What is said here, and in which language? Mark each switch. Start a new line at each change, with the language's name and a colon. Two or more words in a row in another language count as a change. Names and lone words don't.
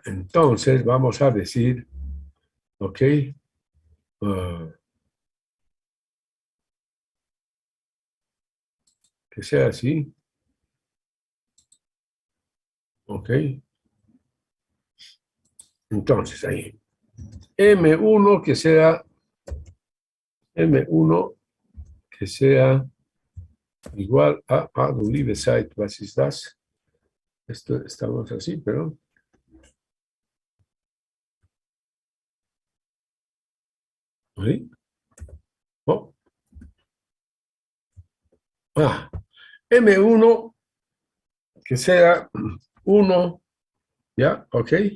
Spanish: Entonces vamos a decir, ok, que sea así. Ok. Entonces ahí. M1 que sea igual a
German: du liebe Zeit, was ist das?
Spanish: Esto estamos así, pero ¿sí? Oh. M1 que sea 1, ¿ya? Ok.